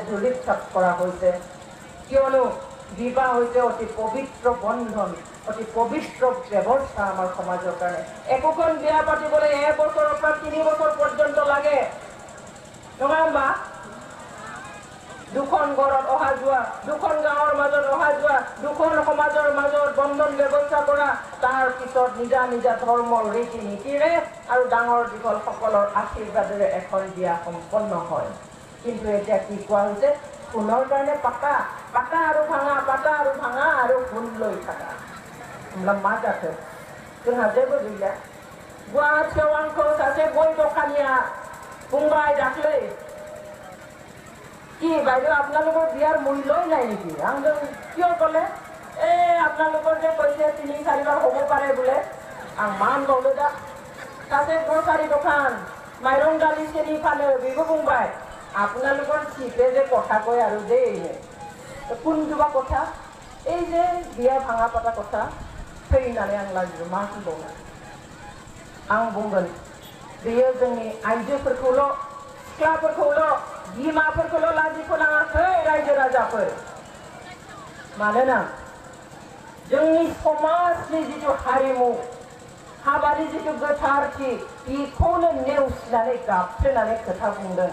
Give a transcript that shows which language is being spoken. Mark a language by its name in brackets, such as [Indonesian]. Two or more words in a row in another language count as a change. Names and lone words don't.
[Assamese] ধূলিসাৎ কৰা হৈছে কিয়নো বিবাহ হৈছে অতি পবিত্ৰ বন্ধন অতি পবিত্ৰ ব্যৱস্থা আমাৰ সমাজৰ কাৰণে একোখন বিয়া পাতিবলৈ 1 বছৰৰ পৰা 3 বছৰ পৰ্যন্ত লাগে নহয় বা দুখন ঘৰত অহা যোৱা, দুখন গাঁৱৰ মাজত অহা যোৱা, দুখন সমাজৰ মাজত বন্ধন ব্যৱস্থা কৰা, তাৰ পিছত নিজা নিজা ধৰ্মৰ ৰীতি নীতিৰে আৰু ডাঙৰ দীঘল সকলৰ আশীৰ্বাদেৰে এখন বিয়া সম্পন্ন হয়। কিন্তু এতিয়া কি কোৱা হৈছে, সোণৰ কাৰণে পাকা, পাকা আৰু ভাঙা, পাকা আৰু ভাঙা আৰু সোণ লৈ থাকা। [Bodo] होमब्ला मा जाखो? जोंहा जेबो गैला। गुवाहाटियाव आंखौ सासे गय दखानिया बुंबाय दाख्लै, [Assamese] কি বাইদেউ আপোনালোকৰ বিয়াৰ মূল্যই নাই নেকি? আংজন কিয় ক'লে? আপোনালোকৰ যে কৈছে ৩-৪বাৰ হ'ব পাৰে বোলে। [Bodo] आं मा होनबावनो दा? सासे ग्रसारि दखान माइरं दालि চেনি फानो, बेबो बुंबाय [Assamese] আপোনালোকৰ চিপে যে কথা কয় আৰু দেই, কোনটোবা কথা? এই যে বিয়া ভাঙা পাতা কথা [Bodo] फैनानै आं लाजियो, मा होनबावनो? आं बुंगोन बेयो जोंनि आइजोफोरखौल', सिख्लाफोरखौल', बिमाफोरखौल' लाजि फोनाङाखै रायजो राजाफोर। मानोना जोंनि समाजनि जिथु हारिमु, हाबानि जिथु गोथारथि, बेखौनो नेवसिनानै गाबफ्लेनानै खोथा बुंदों।